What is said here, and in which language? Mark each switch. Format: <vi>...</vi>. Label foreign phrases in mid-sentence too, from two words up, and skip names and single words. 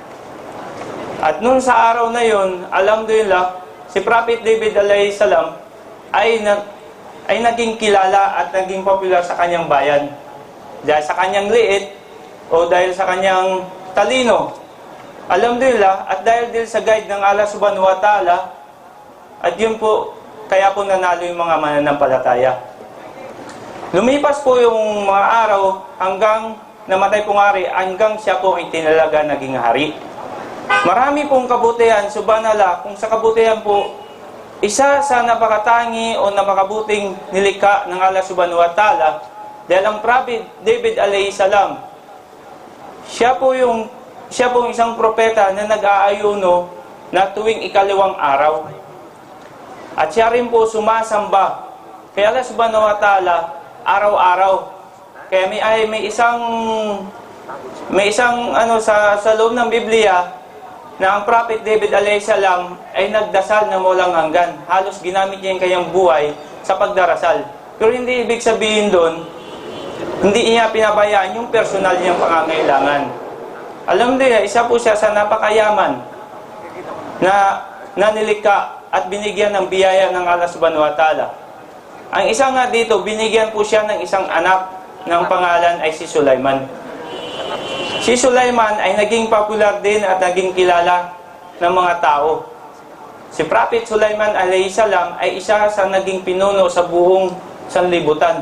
<tl>At noon sa araw na yun, alhamdulillah, si Prophet David</tl> <ar>عليه السلام</ar> <tl>ay naging kilala at naging popular sa kanyang bayan. Dahil sa kanyang liit o dahil sa kanyang talino. Alhamdulillah, at dahil din sa guide ng</tl> <ar>الله سبحانه وتعالى,</ar> <tl>at yun po, kaya po nanalo yung mga mananampalataya. Lumipas po yung mga araw hanggang namatay pong hari, hanggang siya po ay tinalaga naging hari. Marami pong kabutihan, subhanallah, kung sa kabutihan po, isa sa napakatangi o napakabuting nilikha ng</tl> <ar>الله سبحانه وتعالى,</ar> <tl>dahil ang Prophet David</tl> <ar>عليه السلام,</ar> <tl>siya po isang propeta na nag-aayuno na tuwing 2 araw. At siya rin po sumasamba kay</tl> <ar>الله سبحانه وتعالى</ar> <tl>araw-araw. Kaya may isang sa loob ng Biblia na ang Prophet David</tl> <ar>عليه السلام</ar> <tl>ay nagdasal na walang hanggan. Halos ginamit niya yung kanyang buhay sa pagdarasal. Pero hindi ibig sabihin doon, hindi niya pinabayaan yung personal niyang pangangailangan. Alam niya, isa po siya sa napakayaman na nilikha at binigyan ng biyaya ng</tl> <ar>الله سبحانه وتعالى.</ar> <tl>Ang isa nga dito, binigyan po siya ng isang anak ng pangalan ay si Sulaiman. Si Sulaiman ay naging popular din at naging kilala ng mga tao. Si Prophet Sulaiman</tl> <ar>عليه السلام</ar> <tl>ay isa sa naging pinuno sa buong sanlibutan.</tl>